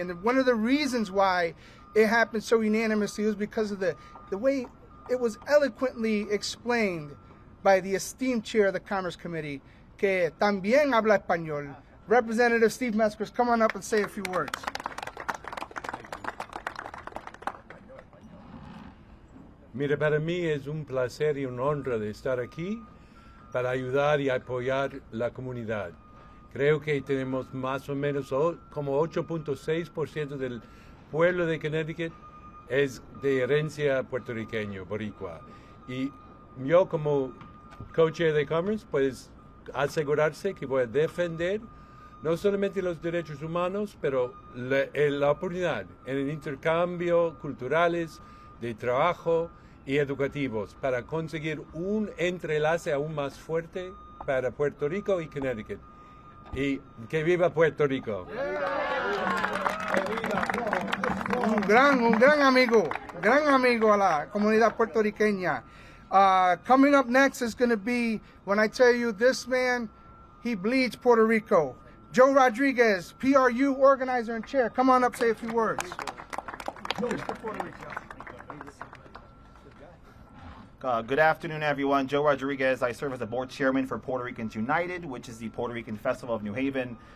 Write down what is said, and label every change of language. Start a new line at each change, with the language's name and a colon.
English: And one of the reasons why it happened so unanimously was because of the way it was eloquently explained by the esteemed chair of the Commerce Committee,
Spanish: que también habla español.
English: Representative Steve Meskers, come on up and say a few words.
Spanish: Mira, para mí es un placer y un honra de estar aquí para ayudar y apoyar la comunidad. Creo que tenemos más o menos como 8.6% del pueblo de Connecticut es de herencia puertorriqueño, boricua. Y yo como co-chair de Commerce, puedes asegurarse que voy a defender no solamente los derechos humanos, pero la oportunidad en el intercambio culturales, de trabajo y educativos para conseguir un entrelace aún más fuerte para Puerto Rico y Connecticut. Y que viva Puerto Rico. Un gran amigo a la comunidad puertorriqueña.
English: Coming up next is going to be, when I tell you this man, he bleeds Puerto Rico. Joe Rodriguez, PRU organizer and chair. Come on up, say a few words. Good afternoon, everyone. Joe Rodriguez. I serve as the board chairman for Puerto Ricans United, which is the Puerto Rican Festival of New Haven.